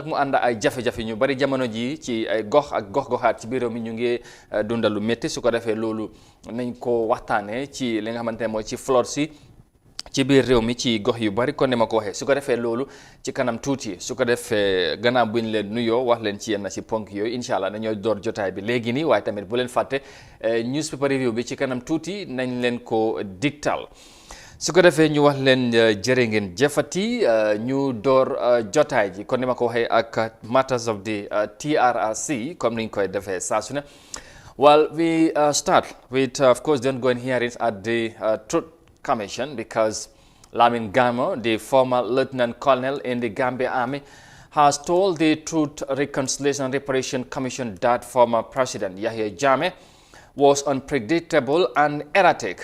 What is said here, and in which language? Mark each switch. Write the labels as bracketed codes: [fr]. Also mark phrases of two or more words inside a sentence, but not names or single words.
[wo] mu ànd ay jafe-jafe ñu bari jamono ji ci ay gox ak gox-goxaat ci biir réew mi ñu ngi dunda lu métti su ko defee loolu nañ ko waxtaanee ci li nga xamante ne mooy ci floor si ci biir réew mi ci gox yu bari kon ne ma ko waxee su ko defee loolu ci kanam tuuti su ko defee gannaaw bu ñu leen nuyoo wax leen ci yenn ci ponk yooyu [ar] إن شاء الله [wo] dañoo door jotaay bi léegi nii waaye tamit bu leen fàtte [en] newspaper review [wo] bi ci kanam tuuti nañ leen ko digtal su ko defee ñu wax leen jërë ngeen jëfati ñu door jotaay ji kon ni ma ko waxee ak [en] matters of the TRRC [wo] comme ni ñu koy defee saa su ne. [en] Well, we start with of course the ongoing hearings at the Truth Commission because Lamin Gamo, the former Lieutenant Colonel in the Gambia Army, has told the Truth, Reconciliation and Reparation Commission that former President Yahya Jammeh was unpredictable and erratic.